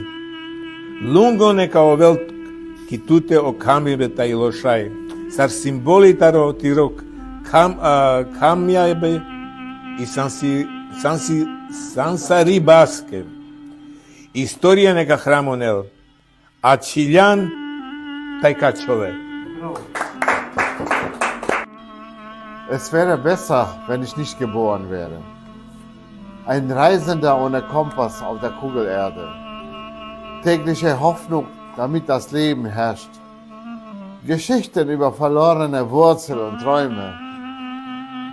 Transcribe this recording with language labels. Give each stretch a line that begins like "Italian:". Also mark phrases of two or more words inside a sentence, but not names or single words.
Romany: Лунго нека овел китуте о камибе тај лошај. Сар символи таро тирок камјајбе и сансари баске. Историја нека храмонел. А чилјан тај качове.
German: Es wäre besser, wenn ich nicht geboren wäre. Ein Reisender ohne Kompass auf der Kugelerde. Tägliche Hoffnung, damit das Leben herrscht. Geschichten über verlorene Wurzeln und Träume.